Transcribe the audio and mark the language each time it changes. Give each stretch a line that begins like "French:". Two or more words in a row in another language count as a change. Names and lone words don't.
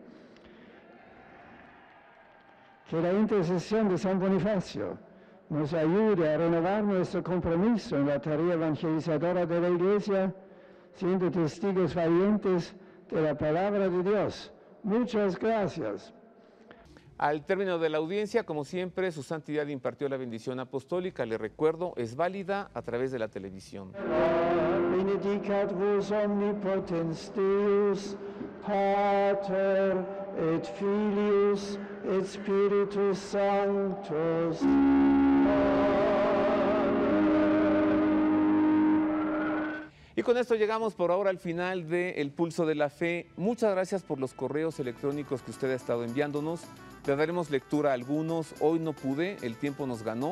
Spanish: Que la intercesión de San Bonifacio nos ayude a renovar nuestro compromiso en la tarea evangelizadora de la Iglesia, siendo testigos valientes de la palabra de Dios. Muchas gracias. Al término de la audiencia, como siempre, su santidad impartió la bendición apostólica. Le recuerdo, es válida a través de la televisión.
Latin: Benedicat vos omnipotens Deus, Pater et Filius et Spiritus Sanctus.
Spanish: Y con esto llegamos por ahora al final de El Pulso de la Fe. Muchas gracias por los correos electrónicos que usted ha estado enviándonos. Le daremos lectura a algunos. Hoy no pude, el tiempo nos ganó.